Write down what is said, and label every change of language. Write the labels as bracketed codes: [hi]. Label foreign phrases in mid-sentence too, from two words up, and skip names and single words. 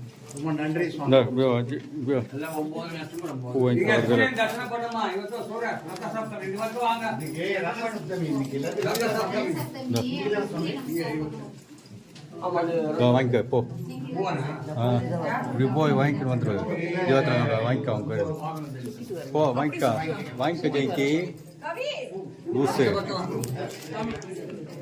[ta] ரொம்ப நன்றி சுவாமி. இந்த இப்படி எல்லாம் 9 நட்சத்திரம் பூ வாங்கி [kn] ಈಗ [ta] கொடுக்குறேன். [kn] ಸೂರ್ಯನ ದರ್ಶನ ಕೊಡಮ್ಮ ಇವತ್ತು ಸೂರ್ಯ ರಥಸಪ್ತಮಿ ಇವತ್ತು ಆಗ [ta] இன்னைக்கு ரథசப்தமி, இன்னைக்கு எல்லாத்தையும் ರಥಸಪ್ತಮಿ வாங்கிக்க போ. ಭುವನ இப்படி போய் வாங்கிட்டு வந்துடுறது. வாங்கிக்க அவங்க போ வாங்கிக்க ஜெயந்தி லூசு.